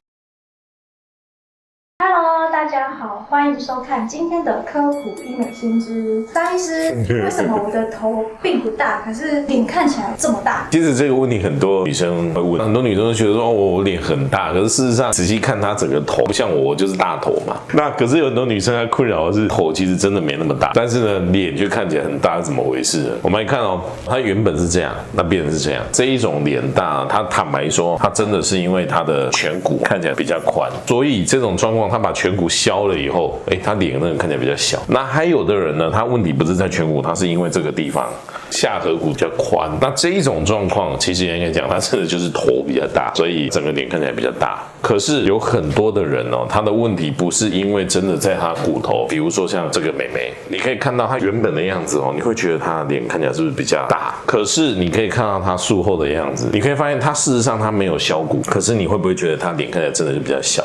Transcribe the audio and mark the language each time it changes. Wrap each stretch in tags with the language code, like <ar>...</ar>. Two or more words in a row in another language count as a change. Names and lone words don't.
<zh>Hello， 大家好，歡迎收看今天的科普醫美新知。張醫師，為什麼我的頭並不大，可是臉看起來這麼大？其實這個問題很多女生會問，很多女生都覺得說，我臉很大，可是事實上仔細看她整個頭，不像我就是大頭嘛。那可是有很多女生她困擾的是頭其實真的沒那麼大，但是呢臉卻看起來很大，是怎麼回事呢？我們來看哦，她原本是這樣，那變成是這樣。這一種臉大，她坦白說，她真的是因為她的顴骨看起來比較寬，所以這種狀況，她把顴骨削了以後，她臉那個看起來比較小。那還有的人呢，他問題不是在顴骨，他是因為這個地方下頜骨比較寬。那這一種狀況，其實應該講，他真的就是頭比較大，所以整個臉看起來比較大。可是有很多的人哦，他的問題不是因為真的在他骨頭，比如說像這個妹妹，你可以看到她原本的樣子哦，你會覺得她的臉看起來是不是比較大？可是你可以看到她術後的樣子，你可以發現她事實上她沒有削骨，可是你會不會覺得她臉看起來真的是比較小？</zh>